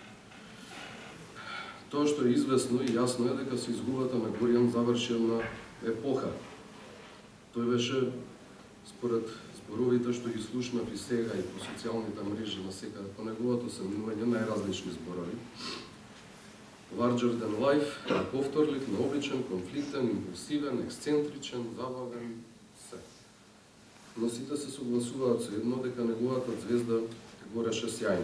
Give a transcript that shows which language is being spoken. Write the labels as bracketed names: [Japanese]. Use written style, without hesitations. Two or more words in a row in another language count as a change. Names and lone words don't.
[Macedonian] Тоа што е известно и јасно е дека со изгубата на Горијан заврши една епоха. Тој беше, според зборовите што ги слушнав и сега и по социјалните мрежи на секаде по неговото семинување, најразлични зборови. [English] Larger than life, [Macedonian] повторлив, необичен, конфликтен, импулсивен, ексцентричен, забавен, се. Но сите се согласуваат со едно дека неговата звезда гореше сјајно.